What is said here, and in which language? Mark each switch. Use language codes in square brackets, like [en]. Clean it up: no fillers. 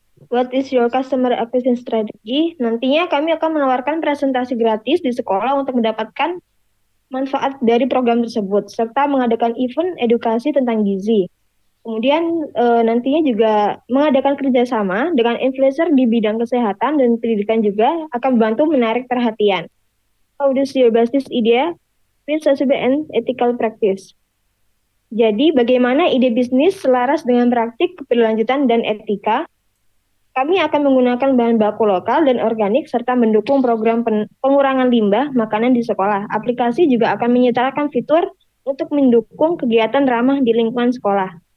[en] What is your customer acquisition strategy? [id] Nantinya kami akan menawarkan presentasi gratis di sekolah untuk mendapatkan manfaat dari program tersebut, serta mengadakan event edukasi tentang gizi. Kemudian nantinya juga mengadakan kerjasama dengan influencer di bidang kesehatan dan pendidikan juga akan membantu menarik perhatian. [en] How does your business idea fit sustainable and ethical practice? [id] Jadi, bagaimana ide bisnis selaras dengan praktik keberlanjutan dan etika? Kami akan menggunakan bahan baku lokal dan organik serta mendukung program pengurangan limbah makanan di sekolah. Aplikasi juga akan menyediakan fitur untuk mendukung kegiatan ramah di lingkungan sekolah.